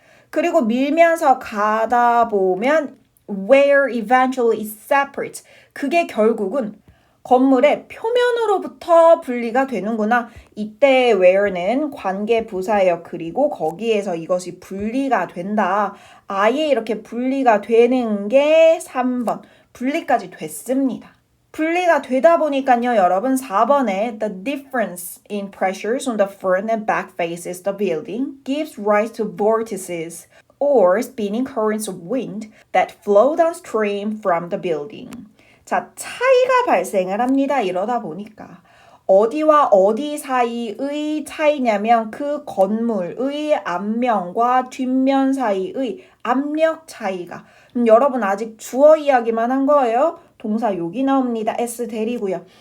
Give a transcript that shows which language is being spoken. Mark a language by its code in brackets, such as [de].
[ko] 그리고 밀면서 가다 보면 [en] where eventually it separates. [ko] 그게 결국은 건물의 표면으로부터 분리가 되는구나. 이때 where는 관계 부사예요. 그리고 거기에서 이것이 분리가 된다. 아예 이렇게 분리가 되는 게 3번. 분리까지 됐습니다. 분리가 되다 보니까요, 여러분 4번에 [en] the difference in pressures on the front and back faces of the building gives rise to vortices or spinning currents of wind that flow downstream from the building. [ko] 자, 차이가 발생을 합니다. 이러다 보니까. 어디와 어디 사이의 차이냐면 그 건물의 앞면과 뒷면 사이의 압력 차이가. 여러분 아직 주어 이야기만 한 거예요. 동사 여기 나옵니다. S 대리고요.